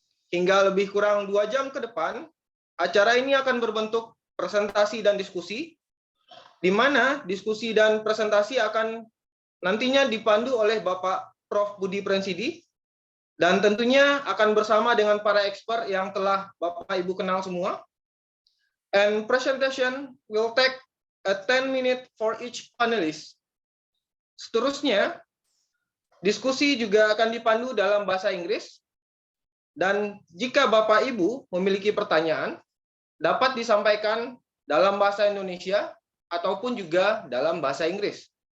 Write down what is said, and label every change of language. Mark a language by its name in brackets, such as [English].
[Indonesian] Hingga lebih kurang 2 jam ke depan, acara ini akan berbentuk presentasi dan diskusi, di mana diskusi dan presentasi akan nantinya dipandu oleh Bapak Prof. Budi Frensidy, dan tentunya akan bersama dengan para expert yang telah Bapak Ibu kenal semua. [English] And presentation will take a 10 minutes for each panelist. [Indonesian] Seterusnya, diskusi juga akan dipandu dalam bahasa Inggris. Dan jika Bapak Ibu memiliki pertanyaan, dapat disampaikan dalam bahasa Indonesia ataupun juga dalam bahasa Inggris.